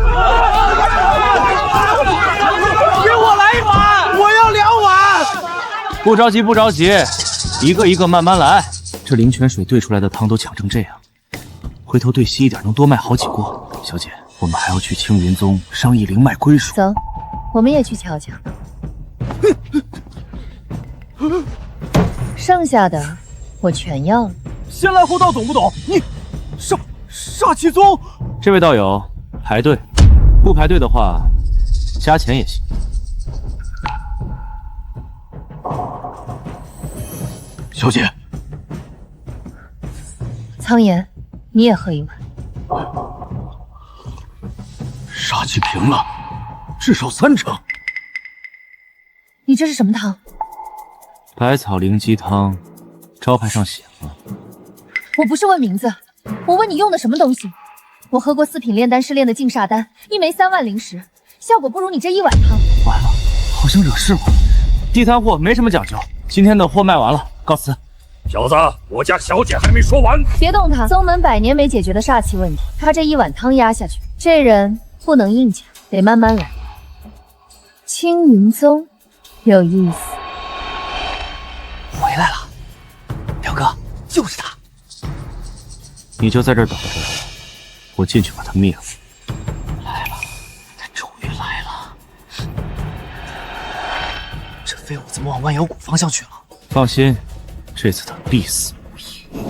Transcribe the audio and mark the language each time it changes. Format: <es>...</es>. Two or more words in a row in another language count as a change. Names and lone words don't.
<zh>給我來一碗！我要2碗！不着急，不着急，一個一個慢慢來。這靈泉水兌出來的湯都搶成這樣，回頭兌稀一點，能多賣好幾鍋。小姐，我們還要去青雲宗商議靈脈歸屬。走，我們也去瞧瞧。剩下的我全要了。先來後到，懂不懂？你煞氣宗。這位道友，排隊，不排隊的話，加錢也行。小姐，蒼岩，你也喝一碗。煞氣平了，至少3成。你這是什麼湯？百草靈雞湯，招牌上寫了。我不是問名字，我問你用的什麼東西。我喝過4品煉丹師煉的淨煞丹，一枚3萬靈石，效果不如你這1碗湯。完了，好像惹事了。地攤貨沒什麼講究，今天的貨賣完了，告辭。小子，我家小姐還沒說完。別動他，宗門100年沒解決的煞氣問題，他這1碗湯壓下去，這人不能硬搶，得慢慢來。青雲宗有意思。回來了，表哥，你就在这儿等着，我进去把他灭了。来了，他终于来了。这废物怎么往万妖谷方向去了？放心，这次他必死无疑。</zh>